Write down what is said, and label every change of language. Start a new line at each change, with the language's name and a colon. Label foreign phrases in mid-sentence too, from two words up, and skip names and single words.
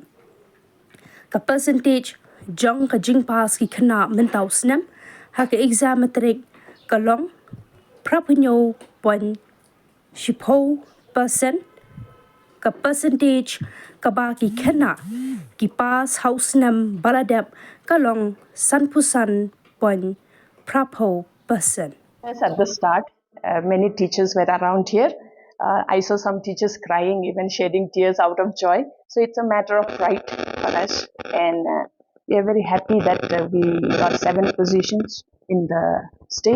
Khasi: Ke percentage Jong ke Jingpas ki Kana Mentau Snem, haka
English: exam matric
Khasi: Kalong, Prapunyo Point Shipo percent, ke percentage ke baki Kana, ki pas house nem Baladep Kalong Sanpusan Point Prapo percent.
English: Yes, at the start, many teachers were around here. I saw some teachers crying, even shedding tears out of joy. So it's a matter of pride for us. And we are very happy that we got 7 positions in the state.